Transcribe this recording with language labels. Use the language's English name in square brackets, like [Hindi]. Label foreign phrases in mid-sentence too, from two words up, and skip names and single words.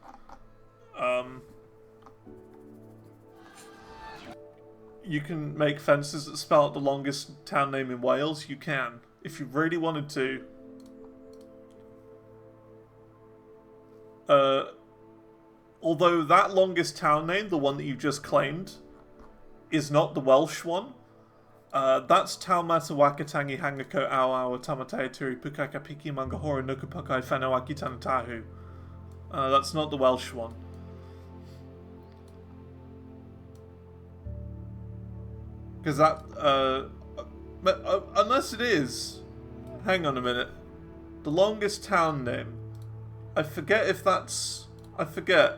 [English] You can make fences that spell out the longest town name in Wales. You can, if you really wanted to. Although that longest town name, the one that you just claimed, is not the Welsh one. That's Taumata Wakatangi Hangako Awa Tamatai Turi Pukaka Piki Mangahora Nukupakai Whanawaki Tanatahu. That's not the Welsh one. Because that, unless it is, hang on a minute, the longest town name. I forget if that's, I forget.